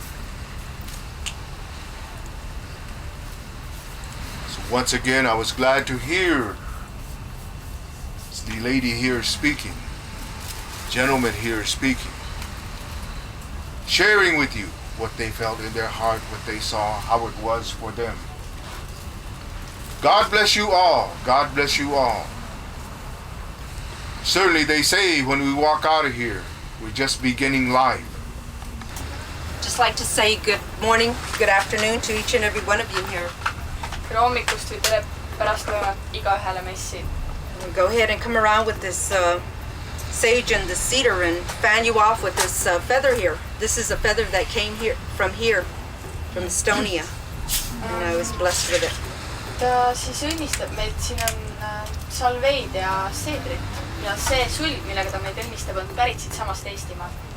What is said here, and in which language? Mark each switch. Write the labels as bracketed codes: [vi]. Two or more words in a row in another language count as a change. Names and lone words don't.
[en] So once again, I was glad to hear the lady here speaking, gentleman here speaking, sharing with you what they felt in their heart, what they saw, how it was for them. God bless you all. God bless you all. Certainly they say when we walk out of here, we're just beginning life. Just like to say good morning, good afternoon to each and every one of you here. [et] tere hommikust või tere pärastlõunat igaühele meist. [en] Go ahead and come around with this sage and the cedar and fan you off with this feather here. This is a feather that came from Estonia. And I was blessed with it. [et] Ta siis õnnistab meid, siin on salveid ja seedrit. Ja see sulg, millega ta meid õnnistab, on pärit siit samast Eestimaalt.